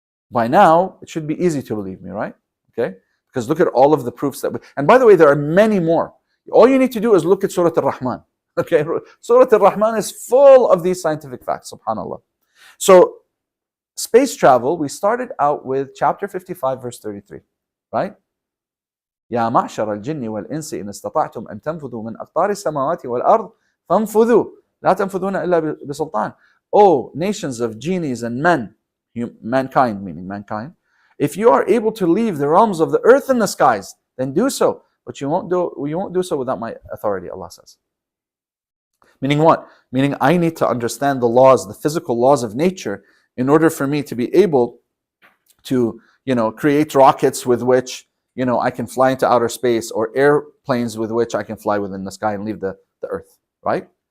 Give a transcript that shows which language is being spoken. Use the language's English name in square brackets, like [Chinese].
[English] By now, it should be easy to believe me, right? Okay? Because look at all of the proofs and by the way, there are many more. All you need to do is look at Surah Al-Rahman. Okay? Surah Al-Rahman is full of these scientific facts, subhanAllah. So, space travel, we started out with chapter 55, verse 33, right? [Arabic] يا معشر الجن والإنس إن استطعتم أن تنفذوا من أقطار السماوات والأرض فانفذوا لا تنفذون إلا بسلطان. [English] Oh, nations of genies and men, mankind, meaning mankind, if you are able to leave the realms of the earth and the skies, then do so. But you won't do so without my authority, Allah says. Meaning what? Meaning I need to understand the laws, the physical laws of nature, in order for me to be able to, create rockets with which, I can fly into outer space, or airplanes with which I can fly within the sky and leave the earth, right?